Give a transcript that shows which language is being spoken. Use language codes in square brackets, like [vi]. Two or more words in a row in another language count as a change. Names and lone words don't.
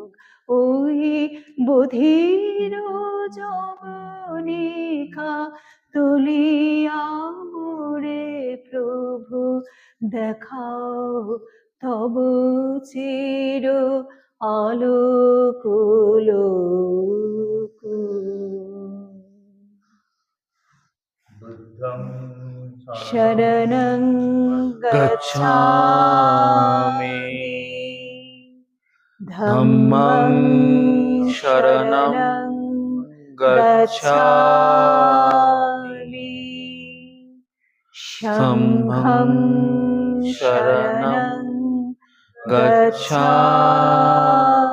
[bn] ওই বধির যবনিকা তুলিয়া মোরে প্রভু, দেখাও তব চির আলোক লোক। [pi] বুদ্ধং শরণং গচ্ছামি, ধম্মং শরণং গচ্ছামি, সংঘং শরণং গচ্ছামি।